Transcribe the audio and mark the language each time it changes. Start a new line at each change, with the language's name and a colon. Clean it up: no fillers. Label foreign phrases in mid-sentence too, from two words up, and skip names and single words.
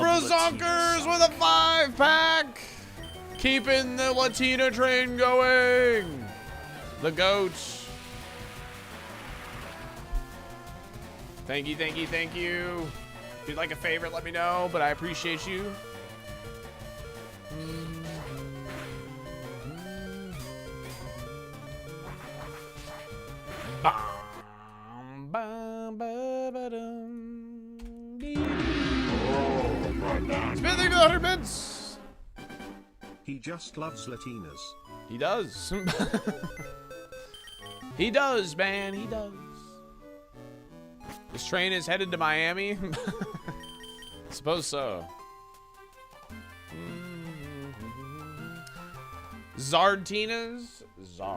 English: Brazonkers with a 5-pack. Keeping the Latina train going. The goats. Thank you, thank you, thank you. If you'd like a favorite, let me know, but I appreciate you. Bam, bam, ba, ba, dum, dee. Spin the 100 bits. He just loves Latinas. He does. He does, man. He does. This train is headed to Miami. Suppose so. Zardtinas? Zard.